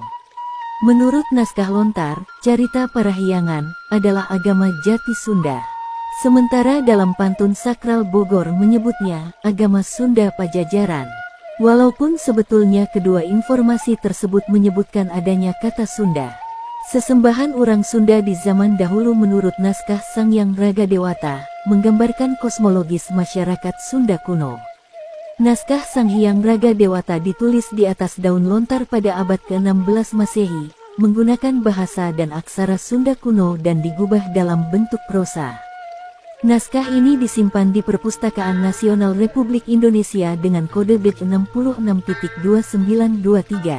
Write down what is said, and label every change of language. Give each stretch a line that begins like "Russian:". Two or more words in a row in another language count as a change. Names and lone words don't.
Indonesian: Menurut naskah lontar, Carita Parahyangan adalah agama jati Sunda. Sementara dalam pantun sakral Bogor menyebutnya agama Sunda Pajajaran. Walaupun sebetulnya kedua informasi tersebut menyebutkan adanya kata Sunda. Sesembahan orang Sunda di zaman dahulu menurut naskah Sang Hyang Raga Dewata, menggambarkan kosmologis masyarakat Sunda kuno. Naskah Sang Hyang Raga Dewata ditulis di atas daun lontar pada abad ke-16 Masehi, menggunakan bahasa dan aksara Sunda kuno dan digubah dalam bentuk prosa. Naskah ini disimpan di Perpustakaan Nasional Republik Indonesia dengan kode BIT 66.2923.